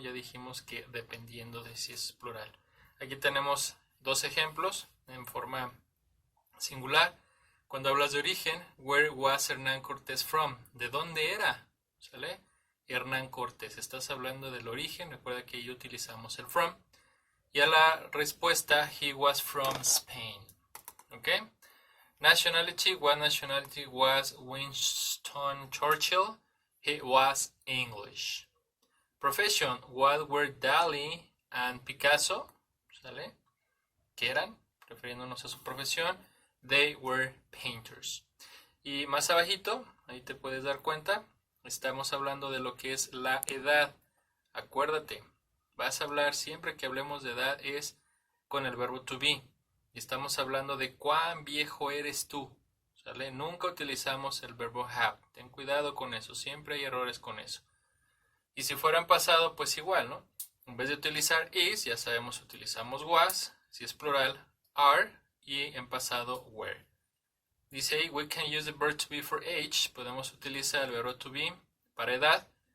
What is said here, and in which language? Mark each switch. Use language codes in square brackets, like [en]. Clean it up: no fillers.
[es] Ya dijimos que dependiendo de si es plural. Aquí tenemos dos ejemplos en forma singular. Cuando hablas de origen, [en] where was Hernán Cortés from? [es] ¿De dónde era? ¿Sale? Hernán Cortés. Estás hablando del origen, recuerda que ahí utilizamos el from. Y a la respuesta, [en] he was from Spain. [es] ¿Ok? [en] Nationality, what nationality was Winston Churchill? He was English. Profession, what were Dali and Picasso? [es] ¿Sale? ¿Qué eran? Refiriéndonos a su profesión. [en] They were painters. [es] Y más abajito, ahí te puedes dar cuenta, estamos hablando de lo que es la edad. Acuérdate, vas a hablar siempre que hablemos de edad es con el verbo to be. Y estamos hablando de cuán viejo eres tú. ¿Sale? Nunca utilizamos el verbo have. Ten cuidado con eso, siempre hay errores con eso. Y si fuera en pasado, pues igual, ¿no? En vez de utilizar is, ya sabemos, utilizamos was. Si es plural, are. Y en pasado, were. [en] Dice, we can use the verb to be for age. [es] Podemos utilizar el verbo to be para edad.